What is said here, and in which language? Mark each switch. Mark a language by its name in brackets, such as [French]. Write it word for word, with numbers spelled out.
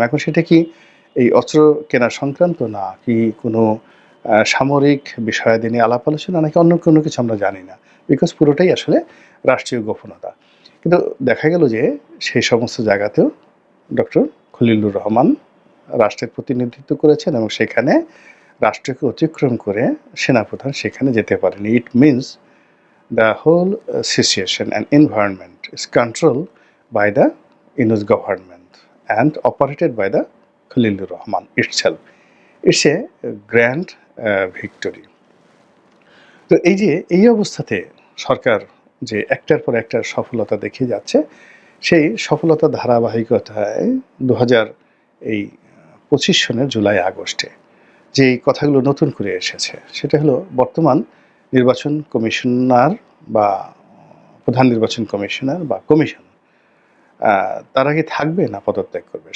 [Bangla] এখন সেটা কি এই অস্ত্র কেনা সংক্রান্ত, না কি কোনো আহ, সামরিক বিষয়াদি নিয়ে আলাপ আলোচনা, নাকি অন্য কোনো কিছু, আমরা জানি না। বিকজ পুরোটাই আসলে রাষ্ট্রীয় গোপনতা। কিন্তু দেখা গেল যে সেই সমস্ত জায়গাতেও ডক্টর খলিলুর রহমান রাষ্ট্রের প্রতিনিধিত্ব করেছেন এবং সেখানে রাষ্ট্রকে অতিক্রম করে সেনাপ্রধান সেখানে যেতে পারেনি। It means [English] the whole uh, situation and environment is controlled by the Inus government and operated by the Khalilur Rahman itself. It's a grand uh, victory. [Bangla] তো এই যে এই অবস্থাতে সরকার যে একটার পর একটা সফলতা দেখে যাচ্ছে, সেই সফলতা ধারাবাহিকতায় দু হাজার এই পঁচিশ সনের জুলাই আগস্টে যে এই কথাগুলো নতুন করে এসেছে সেটা হলো বর্তমান নির্বাচন কমিশনার বা প্রধান নির্বাচন কমিশনার বা কমিশন আহ, তার আগে থাকবে না পদত্যাগ করবে।